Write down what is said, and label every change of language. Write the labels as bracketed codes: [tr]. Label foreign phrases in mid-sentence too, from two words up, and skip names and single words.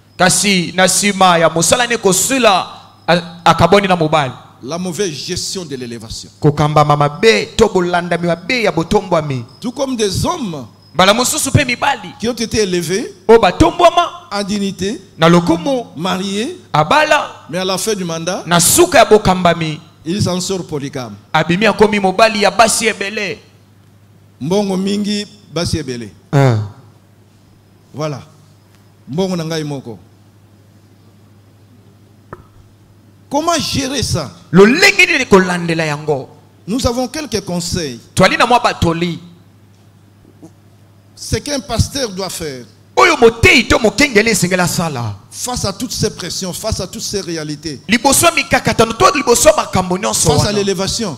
[fr] La mauvaise gestion de l'élévation. Tout comme des hommes qui ont été élevés en dignité, mariés, mais à la fin du mandat, ils en sortent polygames. [ln] Mbongo mingi basi ebele. Voilà. Mbongo nangai moko. [fr] Comment gérer ça? Nous avons quelques conseils. Ce qu'un pasteur doit faire face à toutes ces pressions, face à toutes ces réalités, face à l'élévation.